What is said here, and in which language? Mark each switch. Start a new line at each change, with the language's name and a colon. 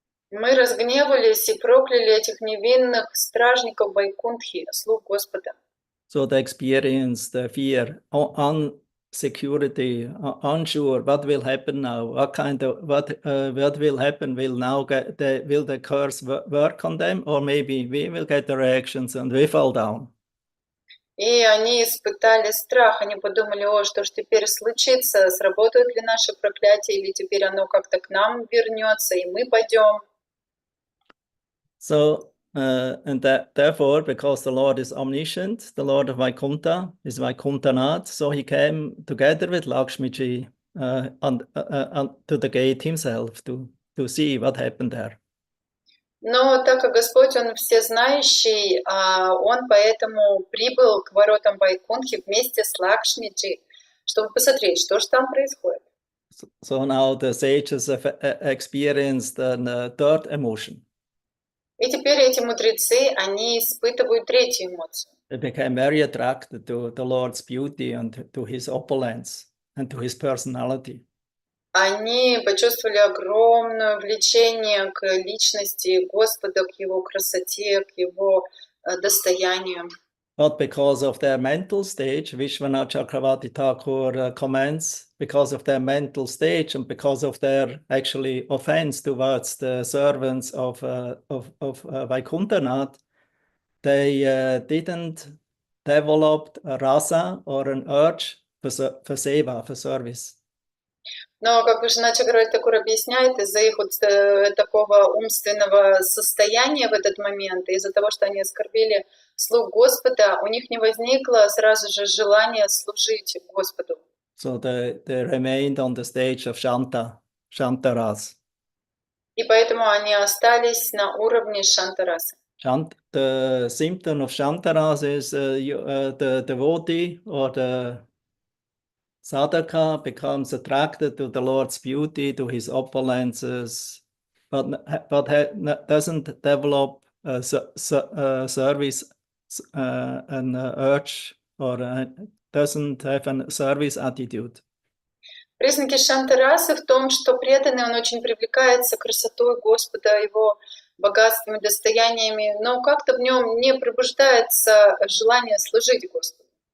Russian: Мы разгневались и прокляли этих невинных стражников Вайкунтхи, слуг Господа.
English: So they experienced the fear, insecurity, unsure what will happen now, what will happen, will the curse work on them, or maybe we will get the reactions and we fall down.
Russian: И они испытали страх, они подумали, о, что ж теперь случится, сработает ли наше проклятие, или теперь оно как-то к нам вернется, и мы пойдем.
English: So, and therefore, because the Lord is omniscient, the Lord of Vaikuntha is Vaikuntanath, so he came together with Lakshmiji to the gate himself to see what happened there.
Russian: Но так как Господь, Он всезнающий, Он поэтому прибыл к воротам Вайкунтхи вместе с Лакшмиджи, чтобы посмотреть, что же там происходит.
English: So now the sages have experienced a third emotion.
Russian: И теперь эти мудрецы, они испытывают третью эмоцию.
English: They became very attracted to the Lord's beauty and to his opulence and to his personality.
Russian: Они почувствовали огромное влечение к личности Господа, к Его красоте, к Его достоянию.
English: But because of their mental stage, Vishwanath Chakravarti Thakur comments, because of their mental stage and because of their actually offense towards the servants of Vaikuntanath, they didn't develop a rasa or an urge for seva, for service.
Russian: Но, как Вишванат Чакраварти Тхакур объясняет, из-за их вот такого умственного состояния в этот момент, из-за того, что они оскорбили слуг Господа, у них не возникло сразу же желания служить Господу.
English: So they remained on the stage of Shantaras.
Russian: И поэтому они остались на уровне Шантарасы.
English: The symptom of Shantaras is the devotee or the sadhaka becomes attracted to the Lord's beauty, to his opulences, but doesn't develop service, an urge, or doesn't have a service attitude.
Russian: Признаки Шантарасы в том, что преданный, он очень привлекается красотой Господа, его богатствами, достояниями, но как-то в нем не пробуждается желание служить Господу.